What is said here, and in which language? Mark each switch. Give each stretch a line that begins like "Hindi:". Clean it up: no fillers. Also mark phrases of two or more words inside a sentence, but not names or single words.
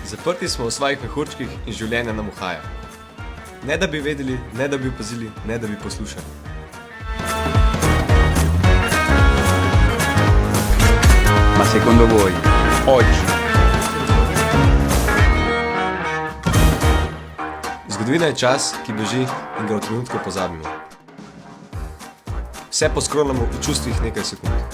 Slovenian: Zaprti smo v svojih mehurčkih in življenje nam uhaja. Ne da bi vedeli, ne da bi opazili, ne da bi poslušali.
Italian: Ma secondo voi, oggi,
Slovenian: Zgodovina je čas, ki beži in ga v trenutku pozabimo. Vse poskrolamo v čustvih nekaj sekund.